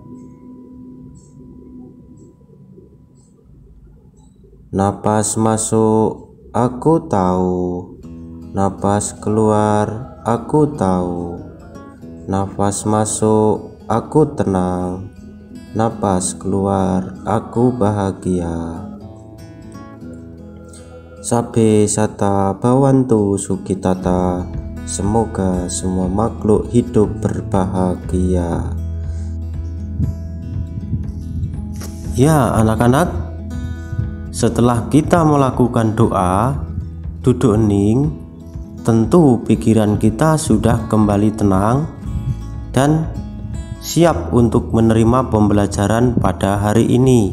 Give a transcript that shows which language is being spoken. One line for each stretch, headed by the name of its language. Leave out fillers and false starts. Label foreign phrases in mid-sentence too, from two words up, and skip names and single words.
Indonesian: Nafas masuk, aku tahu. Nafas keluar, aku tahu. Nafas masuk, aku tenang. Nafas keluar, aku bahagia.
Pali: Sabe sata bawantu sukitata.
Indonesian: Semoga semua makhluk hidup berbahagia. Ya anak-anak, setelah kita melakukan doa, duduk hening, tentu pikiran kita sudah kembali tenang dan siap untuk menerima pembelajaran pada hari ini.